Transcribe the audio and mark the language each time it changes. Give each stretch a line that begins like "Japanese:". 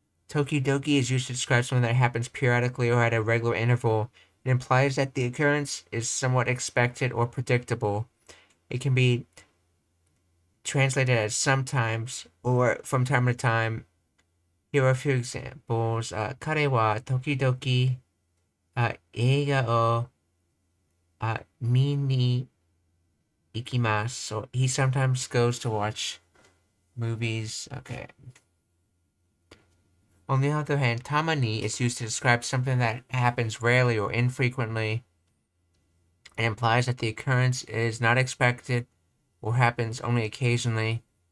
English: Tokidoki is used to describe something that happens periodically or at a regular interval. It implies that the occurrence is somewhat expected or predictable. It can be translated as sometimes or from time to time. Here are a few examples.
Japanese: 彼は時々映画を見に行きます.
English: So he sometimes goes to watch movies. Okay. On the other hand, tamani is used to describe something that happens rarely or infrequently. It implies that the occurrence is not expected or happens only occasionally.